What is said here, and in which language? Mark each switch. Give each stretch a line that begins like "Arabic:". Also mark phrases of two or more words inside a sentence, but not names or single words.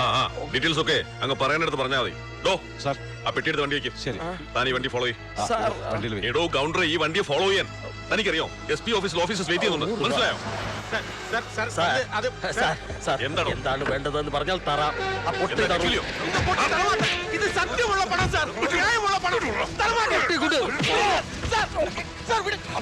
Malayalam: ഡീറ്റെയിൽസ് ഒക്കെ അങ്ങ് പറയാനടുത്ത് പറഞ്ഞാൽ മതി. സാർ, ആ പെട്ടിയെടുത്ത് വണ്ടി വയ്ക്കും. ശരി, താൻ ഈ വണ്ടി ഫോളോ ചെയ്യും. എടോ ഗൗണ്ടർ, ഈ വണ്ടിയെ ഫോളോ ചെയ്യാൻ തനിക്കറിയോ? SP ഓഫീസിൽ ഓഫീസേഴ്സ് വെയിറ്റ് ചെയ്യുന്നുണ്ട്. മനസ്സിലായോ? എന്താണ് എന്താണ് വേണ്ടതെന്ന് പറഞ്ഞാൽ തരാം. ആ പൊട്ടി തരൂലോ?
Tamil: இது சத்தியமுள்ள பணம் சார், நியாயமுள்ள பணம். தரமாட்டேன். குடு சார், சார் விடு.